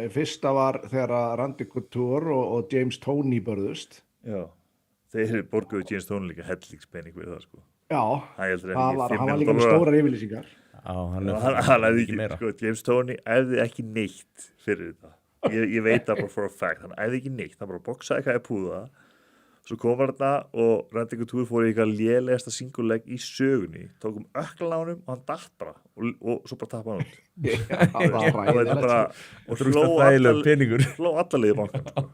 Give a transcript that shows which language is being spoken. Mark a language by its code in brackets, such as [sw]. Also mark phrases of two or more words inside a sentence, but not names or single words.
[is] Fyrsta var þegar Randy Couture og James Toney börðust. Já, þeir borguðu James Toney líka hellingspenning við það Já, hann var líka með stórar yfirlýsingar. Hann hefði ekki, James Toney hefði ekki neitt fyrir þetta. Ég veit það bara [en] for a fact, [is] hann æði ekki neitt, hann bara boxaði eitthvað í púða, svo kom þarna og Randy Couture fór í eitthvað lélegasta singuleg í sögunni, tók öklan á honum og hann datt bara og svo bara tappa hann út. Og hló allarlega í bankan.